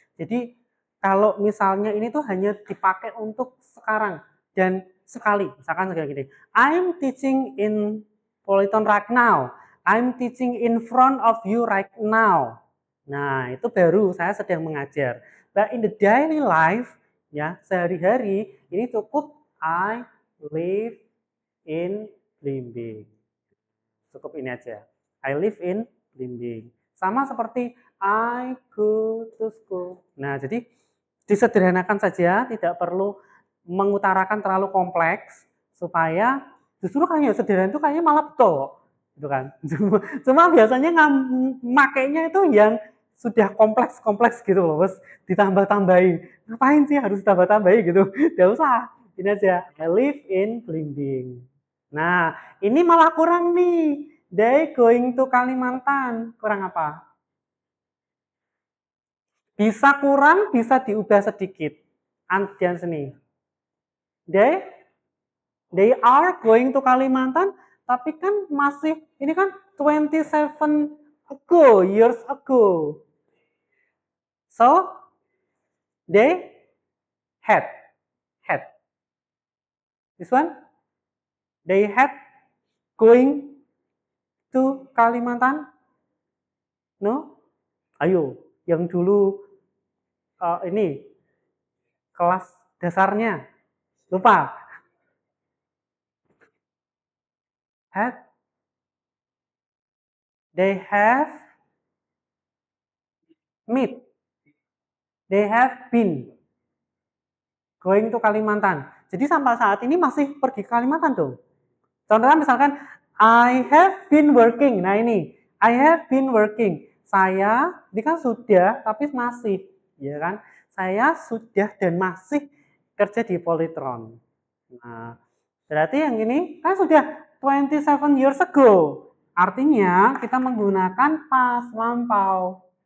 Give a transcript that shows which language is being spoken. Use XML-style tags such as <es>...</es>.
<id>Jadi kalau misalnya ini tuh hanya dipakai untuk sekarang dan sekali, misalkan kayak gini.</id> <en>I'm teaching in Politron right now. I'm teaching in front of you right now.</en> <id>Nah, itu baru saya sedang mengajar.</id> <en>But in the daily life,</en> <id>ya, sehari-hari ini cukup</id> <en>I live in Blimbing.</en> <id>Cukup ini aja.</id> <en>I live in Blimbing.</en> <id>Sama seperti</id> <en>I go to school.</en> <id>Nah, jadi disederhanakan saja, tidak perlu mengutarakan terlalu kompleks supaya justru kayaknya sederhana itu kayaknya malah betul, gitu kan. Cuma biasanya makainya itu yang sudah kompleks gitu loh, bos, ditambah-tambahin. Ngapain sih harus tambah-tambahin gitu? Tidak usah. Ini aja.</id> <en>I live in Blimbing.</en> <id>Nah, ini malah kurang nih.</id> <en>They going to Kalimantan.</en> <id>Kurang apa? Bisa kurang, bisa diubah sedikit. Antian seni.</id> <en>They are going to Kalimantan,</en> <id>tapi kan masih, ini kan</id> <en>27 years ago. So, they had. This one, they had going to Kalimantan. No?</en> <id>Ayo, yang dulu ini kelas dasarnya lupa.</id> <en>Had, they have meet, they have been going to Kalimantan.</en> <id>Jadi sampai saat ini masih pergi ke Kalimantan dong. Contohnya misalkan</id> <en>I have been working.</en> <id>Nah ini,</id> <en>I have been working.</en> <id>Saya, ini kan sudah tapi masih, ya kan? Saya sudah dan masih kerja di Politron. Nah, berarti yang ini kan sudah 27</id> <en>years ago.</en> <id>Artinya kita menggunakan past lampau.</id>